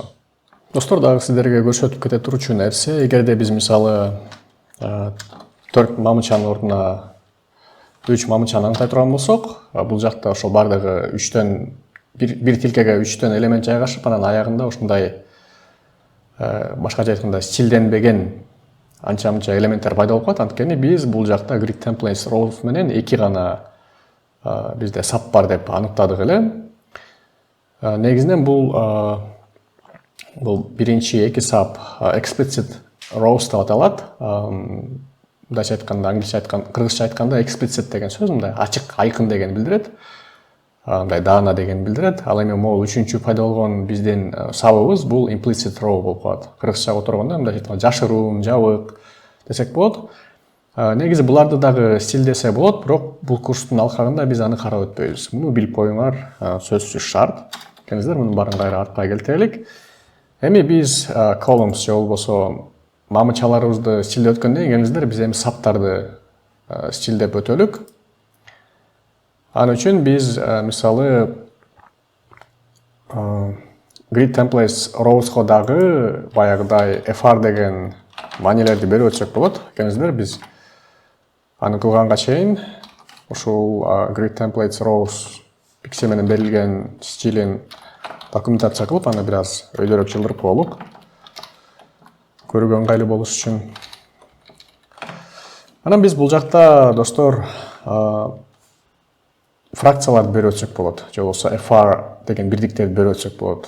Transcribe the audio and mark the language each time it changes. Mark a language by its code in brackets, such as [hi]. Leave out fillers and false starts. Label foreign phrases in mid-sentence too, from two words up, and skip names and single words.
[ky] Достор, дагы сиздерге көрсөтүп кете турчу нерсе, эгерде биз мисалы 4 мамычанын ордуна 3 мамычаны аңтай турган болсок, бул жакта ошол бардыгы 3төн бир тилкеге 3төн элемент жайгашып, анан аягында ушундай башкача айтканда стилденбеген анча-мынча элементтер пайда болуп калат. Анткени биз бул жакта [en] grid templates rows [ky] менен 2 гана бизде sub бар деп аныктадык эле. Негизинен бул биринчи 2 [en] sub explicit rows [ky] деп аталат. Мындайча айтканда, кыргызча айтканда explicit деген сөз мындай ачык, айкын деген билдирет. Мындай даана деген билдирет. Ал эми могу үчүнчү пайда болгон биздин сабыбыз бул [en] implicit row [ky] болуп калат. Кыргызчага отургондо мындайча айтканда жашыруун, жабык десек болот. Негизи буларды дагы стилдесе болот, бирок бул курстун алкагында биз аны карап өтпөйбүз. Муну билип коюңар сөзсүз шарт. Келиңиздер, мунун баарын кайра артка келтирелик. Эми биз columns же болбосо мамычаларыбызды стилдеп өткөндөн кийин келиңиздер, биз эми саптарды стилдеп өтөлүк. Ан үчүн биз мисалы [en] grid templates rows'ко [ky] дагы баягыдай fr деген маанилерди берип өтсөк болот. Келиңиздер, биз аны кылганга чейин ушул [en] grid templates rows [ky] пиксель менен берилген стилин документация кылып, аны бир аз өйдөрөөк жылдырып коелук. Көрүүгө ыңгайлуу болуш үчүн. Анан биз бул жакта достор фракцияларды берип өтсөк болот, же болбосо fr деген бирдиктерди берип өтсөк болот.